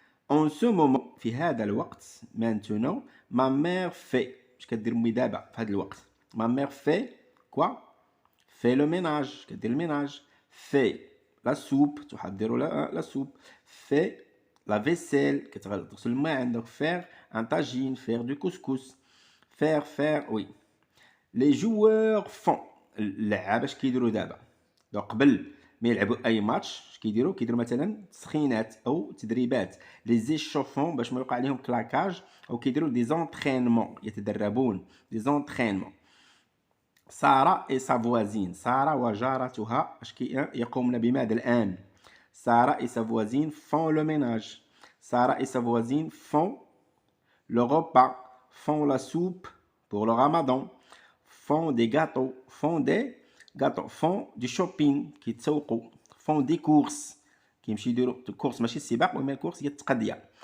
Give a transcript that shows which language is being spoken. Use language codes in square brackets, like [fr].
[fr] en ce moment [ar] في هذا الوقت [fr] maintenant ma mère fait، [ar] اش كدير امي دابا في هذا الوقت؟ [fr] ma mère fait quoi؟ fait le ménage [ar] كدير الميناج، [fr] fait la soupe [ar] تحضر [fr] la soupe، fait la vaisselle [ar] كتغسل الماعن، [fr] donc faire un tagine، faire du couscous، faire oui. [ar] les joueurs font، اللعابه اش كيديروا دابا؟ دونك قبل ما يلعبوا اي ماتش اش كيديروا؟ كيديروا مثلا تسخينات او تدريبات، لي زيشوفون باش ما يوقع عليهم كلاكاج، او كيديروا دي زونطرينمون يتدربون، دي زونطرينمون. [fr] سارة et sa voisine، [ar] سارة وجارتها اش يقومن بماذا الآن؟ [fr] سارة et sa voisine font le ménage، سارة et sa voisine font le repas، font la soupe pour le ramadan، font des gâteaux، font du shopping [ar] كيتسوقوا، [fr] font des courses [ar] كيمشيو يديروا كورس، ماشي السباق ولا الكورس هي التقضية.